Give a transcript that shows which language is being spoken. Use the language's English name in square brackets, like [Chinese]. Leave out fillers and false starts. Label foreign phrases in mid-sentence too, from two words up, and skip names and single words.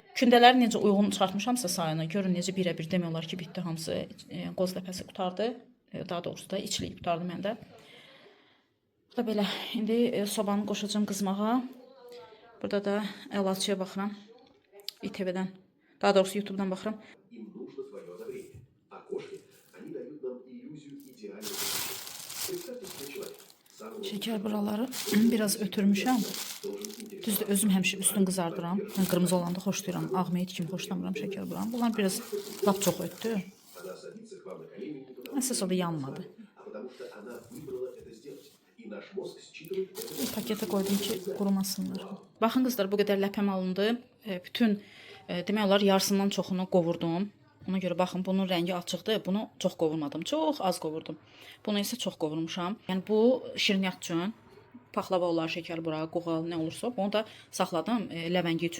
[Azerbaijani] Kündələri necə uyğun çıxartmışamsa sayını, görün necə birə-bir demək olar ki, bitdi hamısı. Qoz ləpəsi qurtardı. Daha doğrusu da içliyi qurtardı məndə. Bu da belə. İndi sobanı qoşacağım qızmağa. Burada da əlaçıya baxıram. ITV-dən. Daha doğrusu YouTube-dan baxıram. [Russian] Им нужно свое одобрение. А кошки, они дают нам иллюзию идеальной жизни. Представьте себе человека. Самого [Azerbaijani] Şəkər buraları biraz ötürmüşəm. Düzdür, özüm həmişə üstün qızardıram. Mən qırmızı olanda xoşlayıram. Ağ meyit kimi xoşlamıram şəkər buranı. Bunlar biraz lap çox ötdü. [Russian] она садится к вам на колени не потому, [Azerbaijani] Əsas o da yanmadı. [Russian] а потому что она выбрала это сделать. И наш мозг считывает это. [Azerbaijani] Paketə qoydum ki, qurumasınlar. Baxın qızlar, bu qədər ləpəm alındı. Bütün demək olar yarısından çoxunu qovurdum. Ona görə baxın, bunun rəngi açıqdır. Bunu çox qovurmadım. Çox az qovurdum. Bunu isə çox qovurmuşam. Yəni bu şirniyyat üçün, paxlava olar, şəkər bura, qoğal, nə olursa, bunu da saxladım ləvəngi üçün.